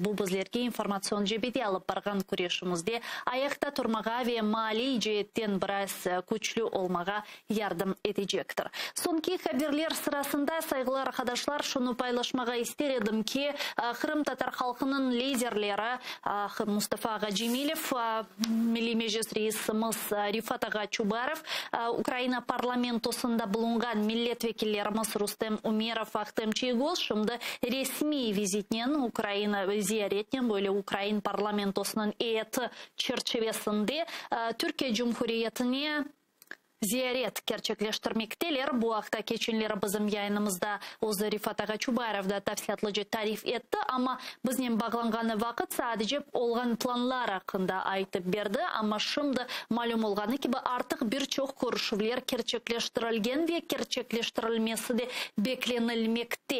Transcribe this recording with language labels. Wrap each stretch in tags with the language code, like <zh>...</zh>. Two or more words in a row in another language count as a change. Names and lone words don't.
<crh>Bu bizlerge informatsion jibete alib bargan kurashimizda ayakta turmaga ve mali jihetdan biraz kuchli olmaga yardım edecektir. Sonki haberler sırasında saygılar arkadaşlar şunu paylaşmaga isterim ki Kırım Tatar halkının liderleri Mustafa Ağa Cemilov, Milli Meclis Reisimiz Rifat Ağa Chubarov, Ukrayna parlamentosunda bulungan milletvekillerimiz Rustem Umerov, Ahtem Çiygol şimdi resmi vizitnen Ukrayna ziyaretnen böyle Ukrayna parlamentosunun heyeti çerçevesinde Türkiye Cumhuriyeti'ne ziyaret gerçekleştirmekteler. Bu hafta keçinleri bizim yayınımızda o'zi Rifat Ağa Chubarov da tafsiyatlıca tarif etti ama bizden bağlanğanı vaqt sadece olgan planlar hakkında aytıp berdi ama şimdi malum olğanı gibi artık birçok görüşmeler gerçekleştirilgen ve gerçekleştirilmesi de beklenilmekte.</crh>